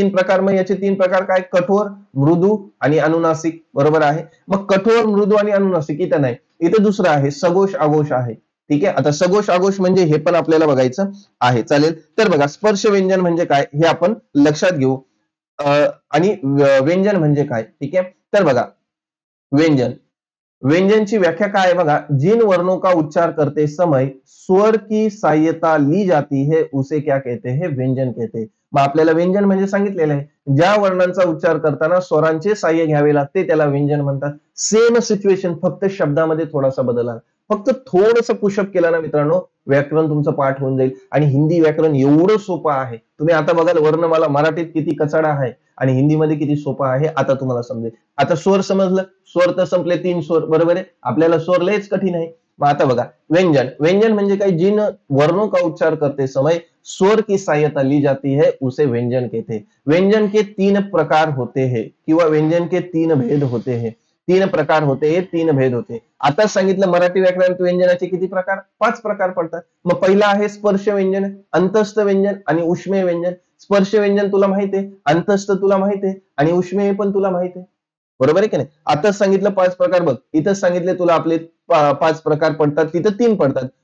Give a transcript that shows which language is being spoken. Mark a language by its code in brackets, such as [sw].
[mr] 3 प्रकार, मग याचे 3 प्रकार काय, कठोर, मृदू आणि अनुनासिक, बरोबर आहे. मग कठोर, मृदू आणि अनुनासिक इथं नाही, इथं दुसरं आहे, सघोष आघोष आहे. ठीक आहे, आता सघोष आघोष म्हणजे हे पण आपल्याला बघायचं आहे. चालेल, तर बघा स्पर्श व्यंजन म्हणजे काय हे आपण लक्षात घेऊ. आणि व्यंजन म्हणजे काय, ठीक आहे. तर बघा, [hi] व्यंजन, व्यंजन की व्याख्या काय है बघा, जिन वर्णों का उच्चार करते समय स्वर की सहायता ली जाती है उसे क्या कहते हैं, व्यंजन कहते हैं. [mr] मग आपल्याला व्यंजन म्हणजे सांगितलेलं आहे, ज्या वर्णांचा उच्चार करताना स्वरांचे सहाय्य घ्यावे लागते त्याला व्यंजन म्हणतात. सेम सिच्युएशन, फक्त शब्दामध्ये थोडासा बदल आहे. फक्त थोडंसं पुशअप केलं ना मित्रांनो, व्याकरण तुमचं पाठ होऊन जाईल. आणि हिंदी व्याकरण एवढं सोपं आहे, तुम्ही आता बघाल वर्णमाला मराठीत किती कचडा आहे आणि हिंदीमध्ये किती सोपं आहे, आता तुम्हाला समजेल. आता स्वर समजलं, स्वर तर संपले, 3 स्वर, बरोबर आहे. आपल्याला स्वर लयच कठीण आहे. मग आता बघा व्यंजन, व्यंजन म्हणजे काय, [hi] जिन वर्णों का उच्चार करते समय स्वर की सहायता ली जाती है उसे व्यंजन कहते हैं. व्यंजन के 3 प्रकार होते हैं किंवा व्यंजन के 3 भेद होते हैं. 3 प्रकार होते हैं, 3 भेद होते. [mr] आता सांगितलं मराठी व्याकरणात व्यंजनाचे किती प्रकार, 5 प्रकार पडतात. मग पहिला आहे स्पर्श व्यंजन, अंतस्थ व्यंजन आणि उष्मेय व्यंजन. स्पर्श व्यंजन तुला माहिती आहे, अंतस्थ तुला माहिती आहे आणि उष्मेय पण तुला माहिती आहे, बरोबर आहे की नाही. आताच सांगितलं 5 प्रकार, बघ इथं सांगितले तुला आपले 5 प्रकार पडतात, तिथं 3 पडतात.